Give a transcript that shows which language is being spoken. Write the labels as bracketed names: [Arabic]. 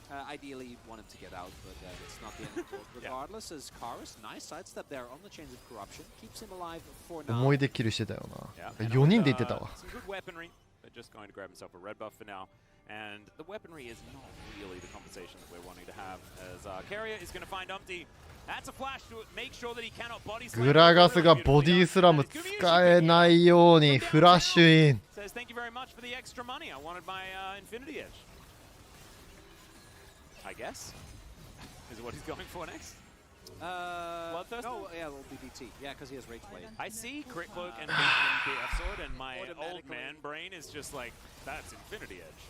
[English] Ideally, you'd want him to get out, but it's not the end of the world. Regardless, as Karis, nice sidestep there on the chains of corruption, keeps him alive for now. [Japanese] 思い出キルしてたよ [English] Yeah. [Japanese] な。4人で言ってたわ。 [English] Some good weaponry, but just going to grab himself a red buff for now. And the weaponry is not really the conversation that we're wanting to have, as Carrier is going to find Umpty. That's a flash to make sure that he cannot body slam. [Japanese] グラガスがボディスラム使えないようにフラッシュイン。 [English] Says thank you very much for the extra money. I wanted my Infinity Edge. I guess is what he's going for next. Bloodthirster? No, yeah, well, BBT. Yeah, because he has Rage Blade. I see Crit Cloak and BF Sword, and my old man brain is just like, that's Infinity Edge.